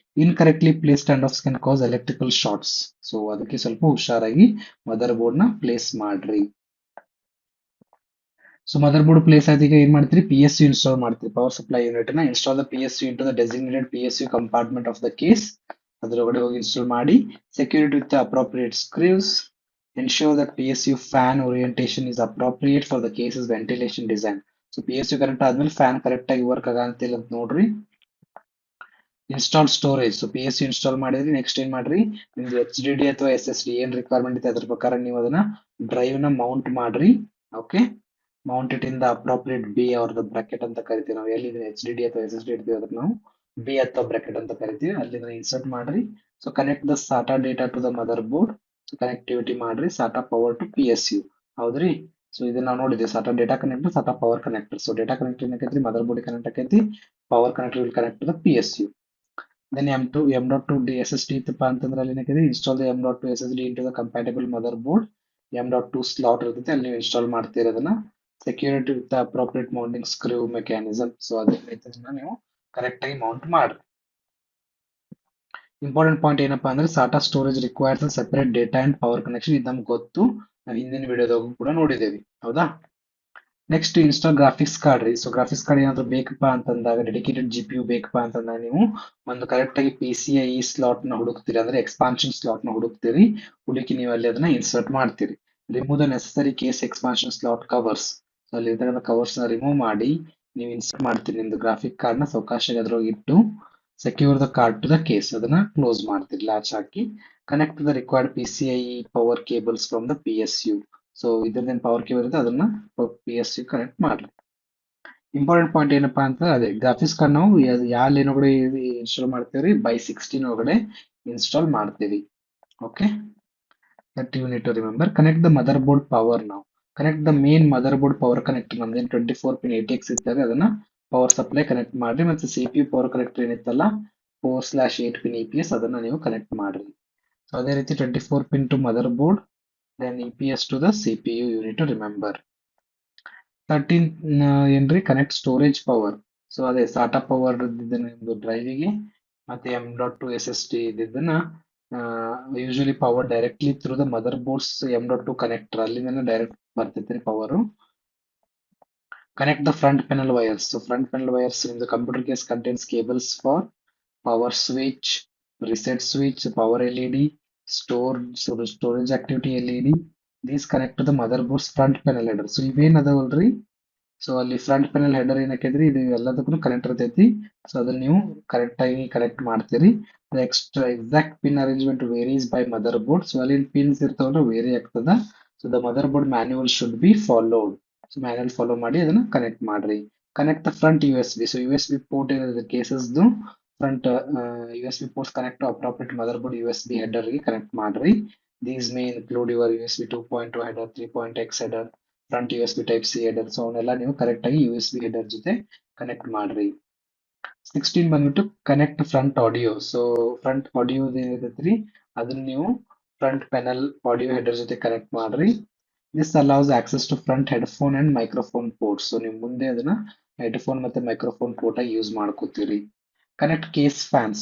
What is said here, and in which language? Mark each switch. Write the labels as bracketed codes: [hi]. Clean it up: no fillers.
[en] Incorrectly place standoffs can cause electrical shorts. [kn] So ಅದಕ್ಕೆ ಸ್ವಲ್ಪ ಹುಷಾರಾಗಿ ಮದರ್ ಬೋರ್ಡ್ ನ ಪ್ಲೇಸ್ ಮಾಡ್ರಿ. ಸೊ ಮದರ್ ಬೋರ್ಡ್ ಪ್ಲೇಸ್ ಆಯ್ತು, ಈಗ ಏನ್ ಮಾಡ್ತೀರಿ, ಪಿ ಎಸ್ ಯು ಇನ್ಸ್ಟಾಲ್ ಮಾಡ್ತೀರಿ. ಪವರ್ ಸಪ್ಲೈ ಯೂನಿಟ್ ನ [en] Install the P S U into the designated P S U compartment of the case. [kn] ಅದರೊಳಗಡೆ ಹೋಗಿ ಇನ್ಸ್ಟಾಲ್ ಮಾಡಿ, [en] Secure it with appropriate screws. ensure that PSU fan orientation is appropriate for the case's ventilation design. [kn] So PSU correct ಆದ್ಮೇಲೆ fan correct ಆಗಿ work ಆಗಂತಿಲ್ಲ ಅಂತ ನೋಡ್ರಿ. [en] Install storage. [kn] So PSU install ಮಾಡಿದ್ರಿ, next ಏನ್ ಮಾಡ್ರಿ, ನಿಮ್ದು HDD ಅಥವಾ SSD ಏನ್ ರಿಕ್ವೈರ್ಮೆಂಟ್ ಇದೆ ಅದ್ರ ಪ್ರಕಾರ ನೀವು ಅದನ್ನ ಡ್ರೈವ್ ನ ಮೌಂಟ್ ಮಾಡ್ರಿ. [en] okay, mount it in the appropriate bay or the bracket [kn] ಅಂತ ಕರಿತೀವಿ ನಾವು. ಎಲ್ಲಿ HDD ಅಥವಾ SSD ಇರ್ತೀವಿ ಅದಕ್ಕೆ ನಾವು ಬಿ ಅಥವಾ ಬ್ರಾಕೆಟ್ ಅಂತ ಕರಿತೀವಿ. ಅಲ್ಲಿಂದ ಇನ್ಸರ್ಟ್ ಮಾಡ್ರಿ. [en] So connect the SATA data to the motherboard. [kn] So connectivity ಮಾಡ್ರಿ SATA ಪವರ್ ಟು PSU. ಹೌದ್ರಿ. ಸೊ ಇದನ್ನ ನಾವು ನೋಡಿದ್ವಿ, SATA data connector, SATA power connector. So data connector ಏನಕೈತಿ, mother board connect ಆಕೈತಿ. [en] Power connector will connect to the PSU. Then M.2 SSD [kn] ಇತ್ತಪ್ಪ ಅಂತಂದ್ರೆ ಅಲ್ಲಿ ಏನೈತಿ, [en] Install the M.2 SSD into the compatible motherboard. [kn] M.2 slot ಇರ್ತೈತಿ, ಅಲ್ಲಿ ನೀವು install ಮಾಡ್ತೀರಿ ಅದನ್ನ. [en] Security with appropriate mounting screw mechanism. [kn] So ಅದನ್ನ ನೀವು ಕರೆಕ್ಟ್ ಆಗಿ ಮೌಂಟ್ ಮಾಡ್ರಿ. [en] important point [kn] ಏನಪ್ಪಾ ಅಂದ್ರೆ [en] SATA storage requires separate data and power connection. [kn] ಇದು ನಮ್ಗೆ ಗೊತ್ತು, ನಾವು ಹಿಂದಿನ ವಿಡಿಯೋದಾಗೂ ಕೂಡ ನೋಡಿದ್ದೇವೆ. ಹೌದಾ. [en] next install graphics card [kn] ರೀ. ಸೊ ಗ್ರಾಫಿಕ್ಸ್ ಕಾರ್ಡ್ ಏನಾದ್ರು ಬೇಕಪ್ಪ ಅಂತಂದಾಗ, ಡೆಡಿಕೇಟೆಡ್ GPU ಬೇಕಪ್ಪ ಅಂತಂದಾಗ ನೀವು ಒಂದು ಕರೆಕ್ಟ್ ಆಗಿ PCIe ಸ್ಲಾಟ್ ನ ಹುಡುಕ್ತೀರಿ, ಅಂದ್ರೆ ಎಕ್ಸ್ಪಾನ್ಷನ್ ಸ್ಲಾಟ್ ನ ಹುಡುಕ್ತೀರಿ. ಹುಡುಕಿ ನೀವು ಅಲ್ಲಿ ಅದನ್ನ ಇನ್ಸರ್ಟ್ ಮಾಡ್ತೀರಿ. [en] Remove the necessary case expansion slot covers. [kn] So ಅಲ್ಲಿ ಕವರ್ಸ್ ನ ರಿಮೂವ್ ಮಾಡಿ ನೀವು ಇನ್ಸರ್ಟ್ ಮಾಡ್ತೀರಿ ನಿಮ್ದು ಗ್ರಾಫಿಕ್ ಕಾರ್ಡ್ ನ. ಸಾವಕಾಶ ಅದ್ರೊಳಗೆ ಇಟ್ಟು [en] secure the card to the case, [kn] ಅದನ್ನ ಕ್ಲೋಸ್ ಮಾಡ್ತೀರಿ latch hockey. [en] Connect the required PCIe power cables from the PSU. [kn] So ಇದ್ರದ್ದೇನು power cable ಇರುತ್ತೆ ಅದನ್ನ PSU ಕನೆಕ್ಟ್ ಮಾಡ್ರಿ. ಇಂಪಾರ್ಟೆಂಟ್ ಪಾಯಿಂಟ್ ಏನಪ್ಪಾ ಅಂತ, ಅದೇ ಗ್ರಾಫಿಕ್ಸ್ ಕಾರ್ಡ್ ನಾವು ಯಾವ ಲೇನ್ ಒಳಗಡೆ ಇನ್ಸ್ಟಾಲ್ ಮಾಡ್ತೀವಿ, by 16 ಒಳಗಡೆ ಇನ್ಸ್ಟಾಲ್ ಮಾಡ್ತೀವಿ. [en] Okay, that you need to remember. Connect the motherboard power now. Connect the main motherboard power connector. [kn] ನಮ್ದೇನು 24 pin ATX ಇದ್ದಾಗ ಅದನ್ನ ಪವರ್ ಸಪ್ಲೈ ಕನೆಕ್ಟ್ ಮಾಡ್ರಿ. ಮತ್ತೆ CPU power connector ಏನಿತ್ತಲ್ಲ 4/8 pin EPS ಅದನ್ನ ನೀವು ಕನೆಕ್ಟ್ ಮಾಡ್ರಿ. ಸೊ ಅದೇ ರೀತಿ [en] 24 pin to motherboard, then EPS to the CPU, you need to remember. [kn] 13 ಏನ್ರಿ, [en] Connect storage power. [kn] ಸೊ ಅದೇ SATA ಪವರ್ ನಿಮ್ದು ಡ್ರೈವಿಗೆ, ಮತ್ತೆ M.2 SSD ಇದನ್ನ [en] usually power directly through the mother boards M.2 connector, [kn] ಅಲ್ಲಿಂದ direct ಬರ್ತೈತ್ರಿ power. [en] Connect the front panel wires. So front panel wires in the computer case contains cables for power switch, reset switch, power LED, storage activity LED. These connect to the motherboard's front panel header. [kn] So ಇವೇನ್ ಅದಾವಲ್ರಿ, so ಅಲ್ಲಿ front panel header ಏನಕ್ಕೈತ್ರಿ, ಇದು ಎಲ್ಲದಕ್ಕೂ connect ಇರ್ತೈತಿ. So ಅದನ್ನ ನೀವು correct ಆಗಿ connect ಮಾಡ್ತೀರಿ. [en] Exact pin arrangement varies by mother board. [kn] So ಅಲ್ಲಿ pins ಇರ್ತಾವಲ್ಲ ವೇರಿ ಆಗ್ತದ. [en] So the mother board manual should be followed. [kn] So manual follow ಮಾಡಿ ಅದನ್ನ ಕನೆಕ್ಟ್ ಮಾಡ್ರಿ. [en] Connect the front USB. [kn] So USB port ಏನಿದೆ ಕೇಸಸ್ದು front USB ports connect to appropriate mother board USB header ಗೆ connect ಮಾಡ್ರಿ. [en] These may include your USB 2.2 header, 3.x header, front USB type C header. [kn] So ಅವನ್ನೆಲ್ಲ ನೀವು correct ಆಗಿ USB header ಜೊತೆ connect ಮಾಡ್ರಿ. 16 ಬಂದ್ಬಿಟ್ಟು [en] Connect front audio. [kn] So front audio ಏನಿರ್ತೈತ್ರಿ ಅದನ್ನ ನೀವು ಫ್ರಂಟ್ ಪೆನಲ್ ಆಡಿಯೋ ಹೆಡರ್ ಜೊತೆ ಕನೆಕ್ಟ್ ಮಾಡ್ರಿ. [en] This allows access to front headphone and microphone port. [kn] So ನೀವು ಮುಂದೆ ಅದನ್ನ ಹೆಡ್ಫೋನ್ ಮತ್ತೆ ಮೈಕ್ರೋಫೋನ್ ಪೋರ್ಟ್ ಆಗಿ ಯೂಸ್ ಮಾಡ್ಕೋತೀರಿ. [en] Connect case fans.